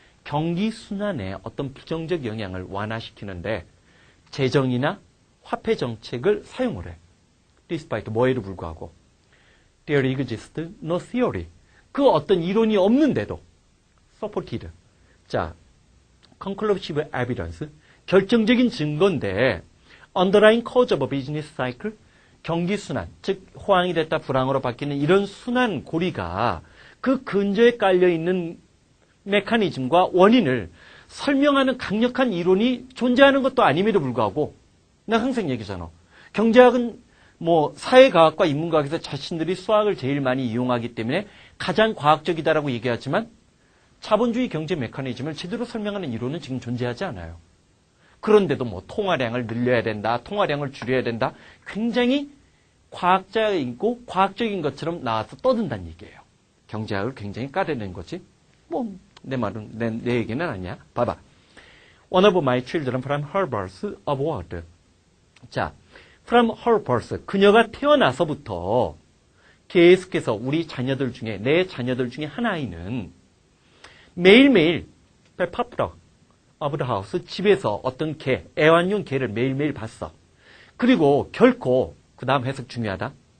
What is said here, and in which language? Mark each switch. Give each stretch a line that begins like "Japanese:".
Korean: 경기 순환에 어떤 부정적 영향을 완화시키는데 재정이나 화폐 정책을 사용을 해. despite 뭐에도 불구하고.
English: There exists no theory.
Korean: 그 어떤 이론이 없는데도 supported.
English: 자, conclusive evidence.
Korean: 결정적인 증거인데
English: underlying cause of a business cycle.
Korean: 경기 순환, 즉 호황이 됐다 불황으로 바뀌는 이런 순환 고리가 그 근저에 깔려있는 메커니즘과 원인을 설명하는 강력한 이론이 존재하는 것도 아님에도 불구하고 내가 항상 얘기하잖아. 경제학은 뭐 사회과학과 인문과학에서 자신들이 수학을 제일 많이 이용하기 때문에 가장 과학적이다라고 얘기하지만 자본주의 경제 메커니즘을 제대로 설명하는 이론은 지금 존재하지 않아요. 그런데도 뭐 통화량을 늘려야 된다, 통화량을 줄여야 된다. 굉장히 과학자이고 과학적인 것처럼 나와서 떠든다는 얘기예요. 경제학을 굉장히 까려낸 거지. 뭐 내 말은 내 얘기는 아니야. 봐봐.
English: One of my children from her birth abroad. 자, from her birth.
Korean: 그녀가 태어나서부터 계속해서 우리 자녀들 중에 내 자녀들 중에 한 아이는 매일매일
English: popular of the house
Korean: 집에서 어떤 개, 애완용 개를 매일매일 봤어. 그리고 결코 그 다음 해석 중요하다.